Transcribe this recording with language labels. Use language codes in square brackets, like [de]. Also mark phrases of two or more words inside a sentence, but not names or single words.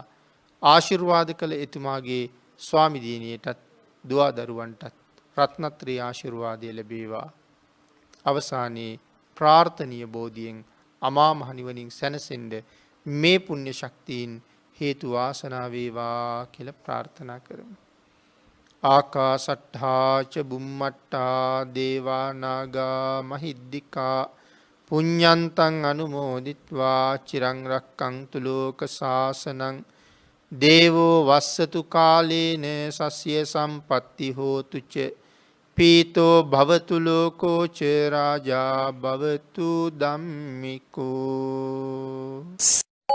[si] ආශිර්වාද කළ එතුමාගේ ස්වාමි දිනියටත් දුවා දරුවන්ටත් රත්නත්‍රී ආශිර්වාදය ලැබේවා. අවසානයේ ප්‍රාර්ථනීය බෝධියෙන් අමා මහ නිවනින් සැනසෙන්න මේ පුණ්‍ය ශක්තියින් හේතු වාසනා වේවා කියලා ප්‍රාර්ථනා කරමු. [pi] ආකාසට්ඨා ච බුම්මට්ඨා දේවා නාග මහිද්దికා පුඤ්ඤන්තං අනුමෝදිත්වා චිරං රක්ඛන්තු ලෝක සාසනං දේවෝ වස්සතු කාලේන සස්ය සම්පatti හෝතු ච පීතෝ භවතු ලෝකෝ ච රාජා භවතු ධම්මිකෝ.